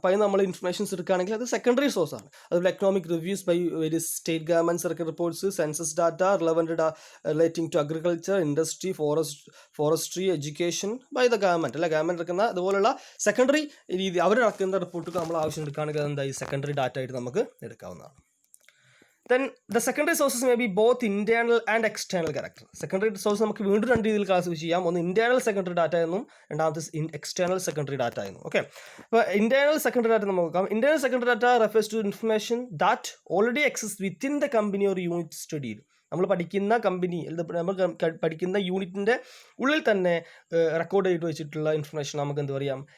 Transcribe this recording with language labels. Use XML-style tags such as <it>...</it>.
<ml>അപ്പോൾ അതിന് നമ്മൾ ഇൻഫർമേഷൻസ് എടുക്കുകയാണെങ്കിൽ അത് സെക്കൻഡറി സോഴ്സാണ്. അതുപോലെ</ml> <en>economic reviews by various state governments</en> <ml>ഇറക്കിയ reports,</ml> <en>census data relating to agriculture, industry, forestry, education by the government</en> <ml>അല്ല? ഗവൺമെൻറ് ഇറക്കുന്ന അതുപോലുള്ള സെക്കൻഡറി രീതി അവരിറക്കുന്ന റിപ്പോർട്ടുകൾ നമ്മൾ ആവശ്യം എടുക്കുകയാണെങ്കിൽ അതെന്തായി? സെക്കൻഡറി ഡാറ്റ ആയിട്ട് നമുക്ക് എടുക്കാവുന്നതാണ്.</ml> <en>Then the secondary sources may be both internal and external character.</en> <ml>Secondary source നമുക്ക് വീണ്ടും രണ്ട് രീതിയിൽ ക്ലാസിഫൈ ചെയ്യാം. ഒന്ന് ഇന്റേണൽ സെക്കൻഡറി ഡാറ്റ എന്നും രണ്ടാമത്തെ എക്സ്റ്റേണൽ സെക്കൻഡറി ഡാറ്റ എന്നും. ഓക്കെ, അപ്പോൾ ഇന്റേണൽ സെക്കൻഡറി ഡാറ്റ നമുക്ക് നോക്കാം. Internal secondary data</ml> <en>refers to information that already exist within the company or unit</en> <ml>സ്റ്റഡിയിൽ. നമ്മൾ പഠിക്കുന്ന കമ്പനി, നമ്മൾ പഠിക്കുന്ന യൂണിറ്റിൻ്റെ ഉള്ളിൽ തന്നെ റെക്കോർഡ് ചെയ്ത് വെച്ചിട്ടുള്ള ഇൻഫർമേഷൻ നമുക്ക് എന്ത് പറയാം?</ml>